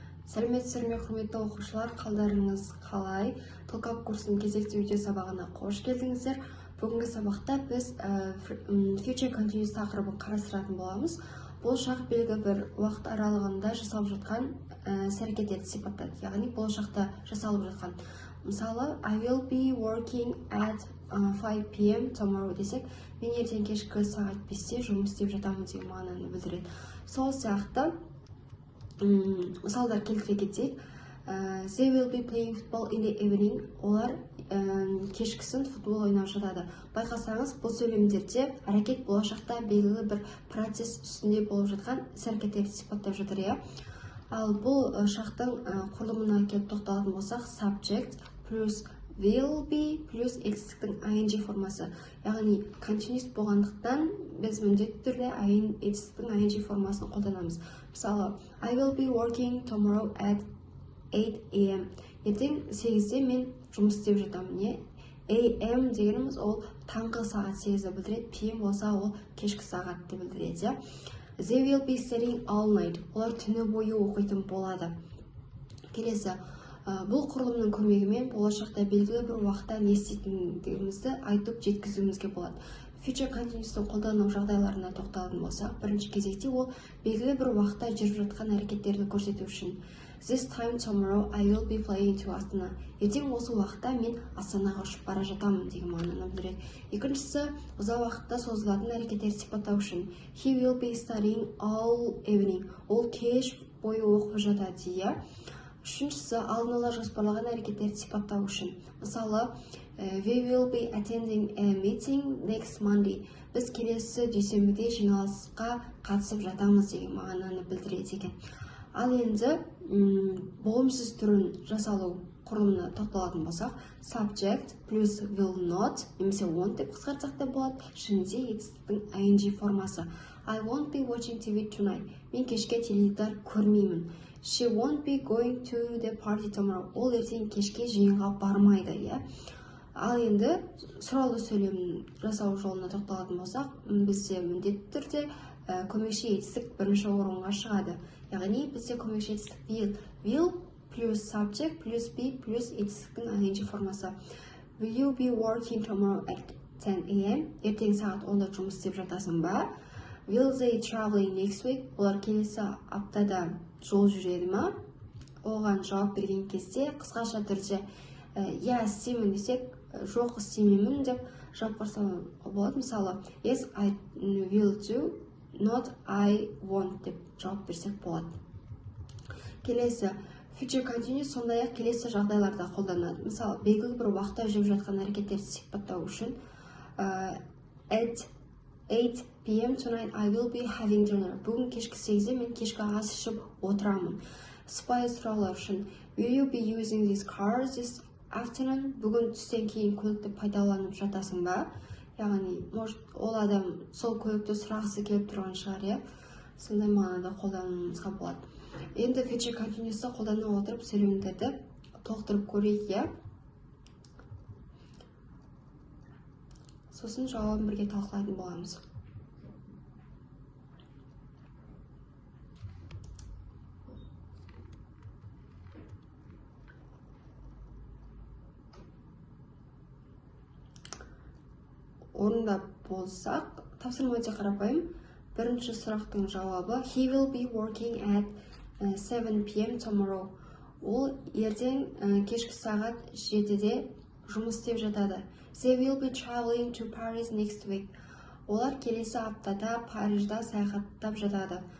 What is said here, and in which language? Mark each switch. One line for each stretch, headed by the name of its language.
Kazakh: Сәлеметсіздер ме, құрметті оқушылар, қалдарыңыз қалай? Толкап курсының кезекті видео сабағына қош келдіңіздер. Бүгінгі сабақта біз Future Continuous тақырыбын қарастыратын боламыз. Болашақ белгі бір уақыт аралығында жасалып жатқан іс-әрекеттерді сипаттайды, яғни болашақта жасалып жатқан. Мысалы,
English: I will be working at 5 p.m. tomorrow
Kazakh: десек, мен ертең кешкі сағат 5-те жұмыс істеп жатамын деген мағынаны білдіреді. Сол сияқты мысалдар келтіре кетсек,
English: they will be playing football in the evening.
Kazakh: Олар кешкісін футбол ойнап жатады. Байқасаңыз, бұл сөйлемдерде әрекет болашақта белгілі бір процесс үстінде болып жатқан іс-әрекеттерді сипаттап жатыр, иә. Ал бұл шақтың құрылымына келіп тоқталатын болсақ, subject плюс will be плюс етістіктің ing формасы. Яғни continuous болғандықтан біз міндетті түрде етістіктің ing формасын қолданамыз. Мысалы,
English: I will be working tomorrow at 8 a.m.
Kazakh: Ертең 8-де мен жұмыс істеп жатамын. AM дегеніміз ол таңғы сағат 8-ді білдіреді, PM болса ол кешкі сағатты білдіреді.
English: They will be studying all night.
Kazakh: Олар түні бойы оқитын болады. Келесі, бұл құрылымның көмегімен болашақта белгілі бір уақытта не істейтіндігімізді айтып жеткізуімізге болады. Future Continuous'тың қолдану жағдайларына тоқталатын болсақ, бірінші кезекте ол белгілі бір уақытта жүріп жатқан әрекеттерді көрсету үшін.
English: This time tomorrow I will be flying to Astana.
Kazakh: Ертең осы уақытта мен Астанаға ұшып бара жатамын деген мағынаны білдіреді. Екіншісі, ұзақ уақытта созылатын әрекеттерді сипаттау үшін.
English: He will be studying all evening.
Kazakh: Ол кеш бойы оқып жатады дейді. Үшіншісі, алдын ала жоспарлаған әрекеттерді сипаттау үшін. Мысалы,
English: we will be attending a meeting next Monday.
Kazakh: Біз келесі дүйсенбіде жиналысқа қатысып жатамыз деген мағынаны білдіреді екен. Ал енді болымсыз түрін жасалу құрылымына тоқталатын болсақ, subject плюс will not немесе won't деп қысқартсақ та болады. Шынында етістіктің ing формасы.
English: I won't be watching TV tonight.
Kazakh: Мен кешке теледидар көрмеймін.
English: She won't be going to the party tomorrow.
Kazakh: Ол ертең кешке жиынға бармайды, иә. Ал енді сұраулы сөйлем жасау жолына тоқталатын болсақ, бізде міндетті түрде көмекші етістік бірінші орынға шығады. Яғни бізде көмекші етістік will плюс subject плюс be плюс етістіктің ing формасы.
English: Will you be working tomorrow at 10 a.m.
Kazakh: Ертең сағат 10-да жұмыс істеп жатасың ба?
English: Will they traveling next week?
Kazakh: Олар келесі аптада жол жүреді ма? Оған жауап берген кезде қысқаша түрде иә істеймін десек, жоқ істемеймін деп жауап берсе болады. Мысалы,
English: yes I will do, not I won't
Kazakh: деп жауап берсек болады. Келесі, future continuous сондай-ақ келесі жағдайларда қолданады. Мысалы, белгілі бір уақытта жүріп жатқан әрекеттерді сипаттау үшін
English: at 8 p.m. tonight I will be having dinner.
Kazakh: Бүгін кешкі 8-де мен кешкі ас ішіп отырамын. Сыпайы сұраулар үшін
English: will you be using this car this afternoon?
Kazakh: Бүгін түстен кейін көлікті пайдаланып жатасың ба? Яғни, ол адам сол көлікті сұрағысы келіп тұрған шығар, иә? Сондай мағынада қолдануымызға болады. Енді future continuous'ты қолдана отырып сөйлемдерді толықтырып көрейік, иә? Сосын жауабын бірге талқылайтын боламыз. Орындап болсақ, тапсырма өте қарапайым. Бірінші сұрақтың жауабы
English: He will be working at 7 p.m. tomorrow.
Kazakh: Ол ертең кешкі сағат 7-де жұмыс істеп жатады.
English: They will be traveling to Paris next week.
Kazakh: Олар келесі аптада Парижда саяхаттап жатады.